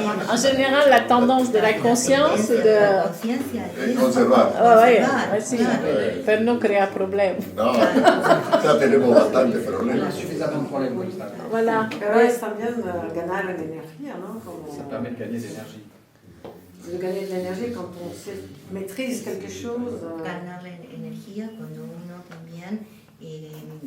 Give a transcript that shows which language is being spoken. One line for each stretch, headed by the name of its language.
French: En général, la tendance de la conscience, c'est de...
Spanish: conservar. Oh, oui, sí, pero no crear problème. No, ya tenemos bastante problemas.
French: Suffisamment de problèmes comme ça. Voilà.
Spanish: Es también ganar en energía, ¿no?
French: Ça permet de gagner de l'énergie. De gagner de l'énergie quand on maîtrise quelque chose.
Spanish: Ganar energía cuando uno también tiene el